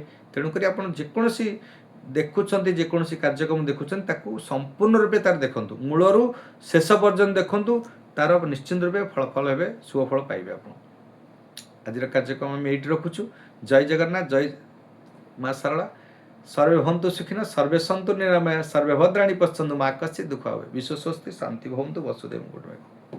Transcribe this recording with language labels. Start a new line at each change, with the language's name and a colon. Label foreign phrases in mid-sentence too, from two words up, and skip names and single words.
Odia: ତେଣୁକରି ଆପଣ ଯେକୌଣସି ଦେଖୁଛନ୍ତି, ଯେକୌଣସି କାର୍ଯ୍ୟକ୍ରମ ଦେଖୁଛନ୍ତି ତାକୁ ସମ୍ପୂର୍ଣ୍ଣ ରୂପେ ତାର ଦେଖନ୍ତୁ, ମୂଳରୁ ଶେଷ ପର୍ଯ୍ୟନ୍ତ ଦେଖନ୍ତୁ, ତାର ନିଶ୍ଚିନ୍ତ ରୂପେ ଫଳ ହେବେ, ଶୁଭ ଫଳ ପାଇବେ ଆପଣ। ଆଜିର କାର୍ଯ୍ୟକ୍ରମ ଆମେ ଏଇଠି ରଖୁଛୁ। ଜୟ ଜଗନ୍ନାଥ, ଜୟ ମା ଶାରଳା।
Sanskrit: सर्वे भवन्तु सुखिनः, सर्वे सन्तु निरामया, सर्वे भद्राणि पश्यन्तु मा कश्चित् दुःखभाग्। विश्व स्वस्ति, शान्ति भवन्तु, वसुदेव कुटुम्बकम्।